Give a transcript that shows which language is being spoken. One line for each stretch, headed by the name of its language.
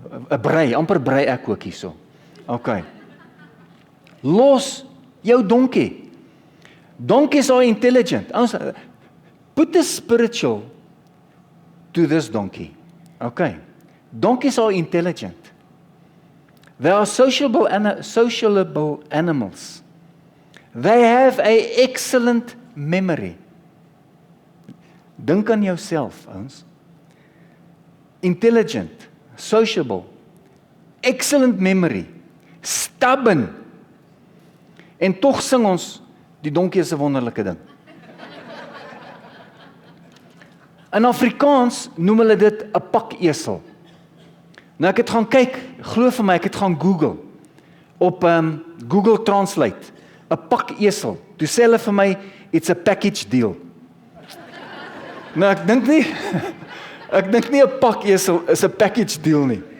Afrikaans: 'n brei, amper brei ek ook hierso. Okay. Los Jou donkie.
English: Donkeys are intelligent. Put the spiritual to this donkey. Okay. Donkeys are intelligent. They are sociable animals. They have an excellent memory.
Afrikaans: Dink aan jouself, ouens.
English: Intelligent, sociable, excellent memory, stubborn.
Afrikaans: En tog sing ons, die donkie is 'n wonderlike ding. In Afrikaans noem hulle dit 'n pakesel. Nou ek het gaan kyk, glo vir my, ek het gaan Google, op Google Translate, 'n pakesel. Toe sê hulle vir my,
English: it's a package deal.
Afrikaans: Nou ek dink nie 'n pakesel is 'n package deal nie.